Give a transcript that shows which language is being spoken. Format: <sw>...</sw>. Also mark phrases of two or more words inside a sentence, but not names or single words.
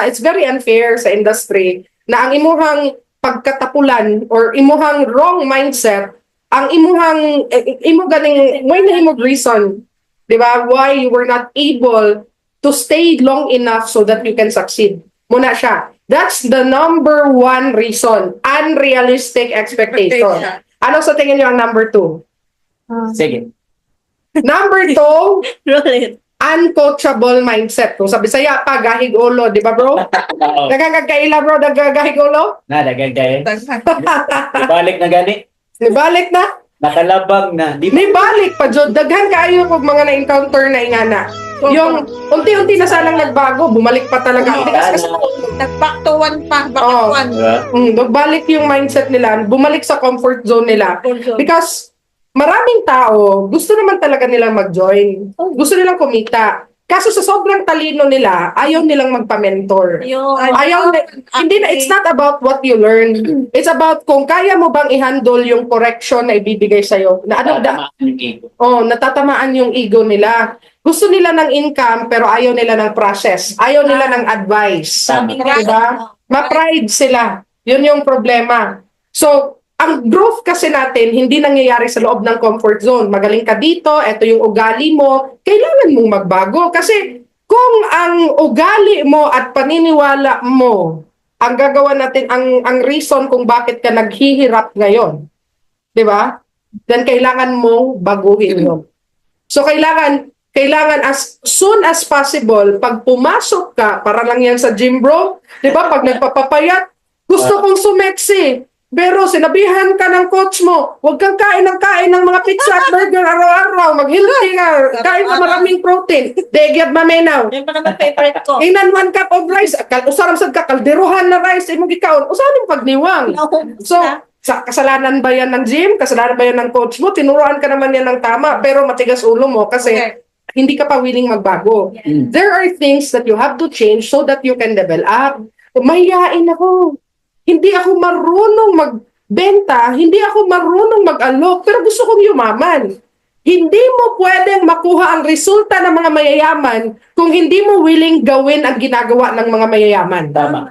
<en>It's very unfair</en> <ceb>sa industry na ang imuhang pagkatapulan or imuhang</ceb> <en>wrong mindset,</en> <ceb>ang imuhang, imo ganing, may na imong reason, di ba?</ceb> <en>Why you were not able to stay long enough so that you can succeed.</en> <ceb>Muna siya.</ceb> <en>That's the number 1 reason. Unrealistic expectation.</en> <tl>Ano sa tingin niyo ang number 2? Sige.</tl> <en>Number 2, roll it. uncoachable mindset.</en> <ceb>Kung sa Bisaya pa, gahig ulo, di ba bro? Oo. Nagagagkaila bro, nagagahig ulo? Nadagagay. Ibalik na gani. Nibalik na? Nakalabang na. Di ba? Nibalik pa, Jod. Daghan kaayo kung mga na-encounter na ingana.</ceb> <tl>Yung unti-unti na sanang nagbago, bumalik pa talaga. Hindi kasi</tl> <ceb>Nag-back</ceb> <en>to one pa, back</en> <tl>Oo.</tl> <en>to one.</en> <tl>Diba? nagbalik yung mindset nila, bumalik sa</tl> <en>comfort zone</en> <tl>nila. Because maraming tao, gusto naman talaga nilang mag-join. Gusto nilang kumita. Kaso sa sobrang talino nila, ayaw nilang magpa-mentor. Yung, Hindi na,</tl> <en>it's not about what you learn. It's about</en> <tl>kung kaya mo bang i-handle yung correction na ibibigay sa'yo. Na ano, Tatamaan yung ego. natatamaan yung ego nila. Gusto nila ng income, pero ayaw nila ng process. Ayaw nila ng advice. Tama. Diba? Ma-pride sila. Yun yung problema. So, ang growth kasi natin, hindi nangyayari sa loob ng</tl> <en>comfort zone.</en> <tl>Magaling ka dito, eto yung ugali mo, kailangan mong magbago. Kasi kung ang ugali mo at paniniwala mo, ang gagawa natin, ang reason kung bakit ka naghihirap ngayon, di ba? Then kailangan mong baguhin yun. So kailangan</tl> <en>as soon as possible,</en> <tl>pag pumasok ka, para lang yan sa gym bro, di ba? Pag nagpapapayat, gusto kong sumeksi. Pero sinabihan ka ng coach mo, huwag kang kain ng mga pizza at burger araw-araw. Mag-healthy ka. Kain ka maraming protein.</tl> <ceb>Degyat mamenaw.</ceb> <tl>yung pa naman favorite ko.</tl> <en>Inan 1 cup of rice.</en> <ceb>Usaram sad ka, kalderuhan na rice. Imong gikaon. Usahan yung pagniwang.</ceb> <tl>So, kasalanan ba yan ng gym? Kasalanan ba yan ng coach mo? Tinuruan ka naman yan ng tama. Pero matigas ulo mo kasi hindi ka pa willing magbago. Mm.</tl> <en>There are things that you have to change so that you can develop.</en> <tl>Mahihain ako. Hindi ako marunong magbenta, hindi ako marunong mag-alok, pero gusto kong yumaman. Hindi mo pwedeng makuha ang resulta ng mga mayayaman kung hindi mo willing gawin ang ginagawa ng mga mayayaman. Tama.</tl>